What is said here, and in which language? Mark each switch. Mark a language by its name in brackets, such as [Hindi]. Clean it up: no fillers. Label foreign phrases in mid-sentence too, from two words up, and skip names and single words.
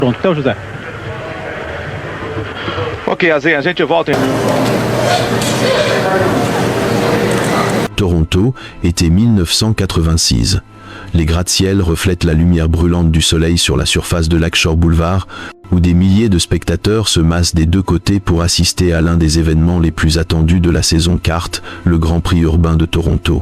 [Portuguese] Pronto, então, José. Ok, Azinha, a gente volta. [French] Toronto, été 1986. Les gratte-ciels reflètent la lumière brûlante du soleil sur la surface de Lakeshore Boulevard, où des milliers de spectateurs se massent des deux côtés pour assister à l'un des événements les plus attendus de la saison kart, le Grand Prix urbain de Toronto.